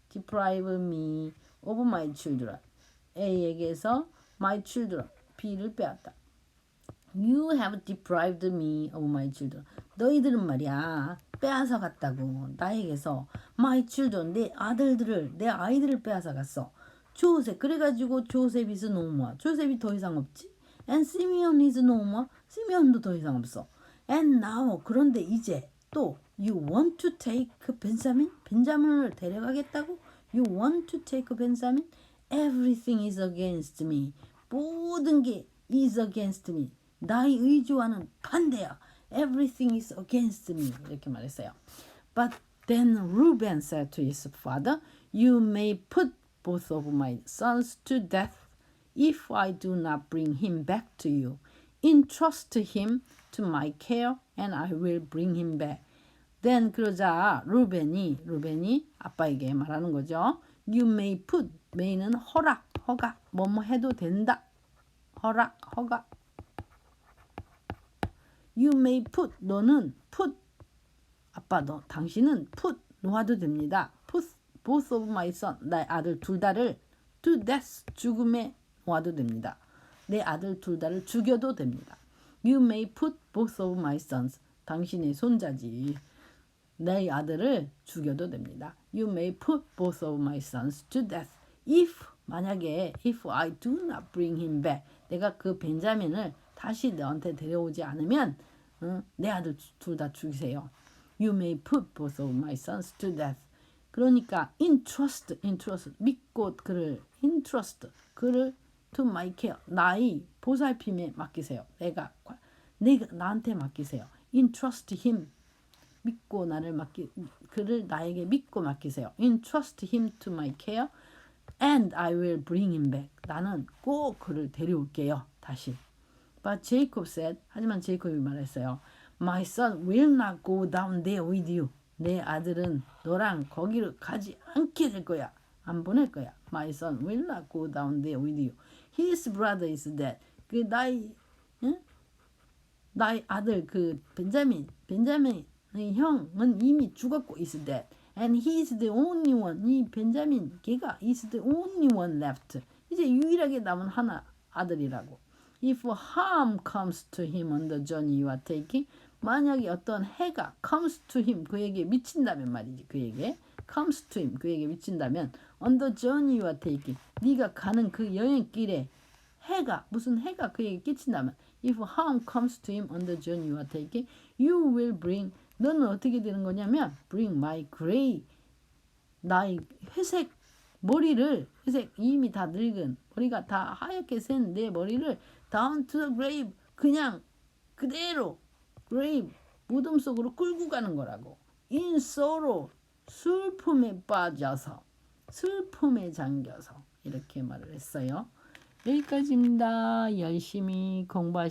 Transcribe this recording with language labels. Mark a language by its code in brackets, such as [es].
[en] Deprive me of my children. [ko] A에게서 [en] my children. [ko] B를 빼앗다. [en] You have deprived me of my children. [ko] 너희들은 말이야 빼앗아 갔다고 나에게서 [en] my children [ko] 내 아이들을 빼앗아 갔어. 조셉 그래가지고 조셉 is no more. 조셉이 더 이상 없지. [en] And Simeon is no more. [ko] 시메온도 더 이상 없어. [en] And now [ko] 그런데 이제 또 [en] you want to take Benjamin? [ko] 벤자민을 데려가겠다고? [en] You want to take Benjamin? Everything is against me. [ko] 모든 게 [en] is against me. [ko] 나의 의지와는 반대야. [en] Everything is against me. [ko] 이렇게 말했어요. [en] But then Reuben said to his father, You may put both of my sons to death if I do not bring him back to you. Entrust him to my care and I will bring him back. [ko] Then 그러자 루벤이 아빠에게 말하는 거죠. You may put, may는 허락, 허가, 뭐뭐 해도 된다. 허락, 허가. [en] You may put, [ko] 너는 put, 아빠 당신은 put 놓아도 됩니다. [en] Put both of my son, [ko] 나의 아들 둘 다를 [en] to death, [ko] 죽음에 놓아도 됩니다. 내 아들 둘 다를 죽여도 됩니다. [en] You may put both of my sons, [ko] 당신의 손자지. 내 아들을 죽여도 됩니다. [en] You may put both of my sons to death. [ko] 만약에 [en] if I do not bring him back, [ko] 내가 그 벤자민을 다시 너한테 데려오지 않으면 내 아들 둘 다 죽이세요. [en] You may put both of my sons to death. [ko] 그러니까 [en] entrust [ko] 믿고 그를 entrust 그를 [en] to my care [ko] 나의 보살핌에 맡기세요. 내가 나한테 맡기세요. [en] entrust him [ko] 믿고 그를 나에게 믿고 맡기세요. [en] entrust him to my care and I will bring him back. [ko] 나는 꼭 그를 데려올게요. 다시. [en] But Jacob said, [ko] 하지만 제이콥이 말했어요. [en] My son will not go down there with you. [ko] 내 아들은 너랑 거기를 가지 않게 될 거야. 안 보낼 거야. [en] My son will not go down there with you. His brother is dead. [ko] 그 나의 아들 그 벤자민의 형은 이미 죽었고 [en] is dead. And he is the only one. [ko] 이 벤자민 걔가 [en] is the only one left. [ko] 이제 유일하게 남은 하나 아들이라고. [en] If harm comes to him on the journey you are taking, [ko] 만약에 어떤 해가 [en] comes to him [ko] 그에게 미친다면 말이지 그에게 [en] comes to him 그에게 미친다면 on the journey you are taking [ko] 네가 가는 그 여행길에 무슨 해가 그에게 끼친다면 [en] if harm comes to him on the journey you are taking, you will bring [ko] 너는 어떻게 되는 거냐면 [en] bring my gray [ko] 나의 회색 머리를 이미 다 늙은 머리가 다 하얗게 센 내 머리를 [en] down to the grave [ko] 그냥 그대로 grave 무덤 속으로 끌고 가는 거라고. [en] in sorrow [ko] 슬픔에 빠져서 슬픔에 잠겨서 이렇게 말을 했어요. 여기까지입니다. 열심히 공부하시고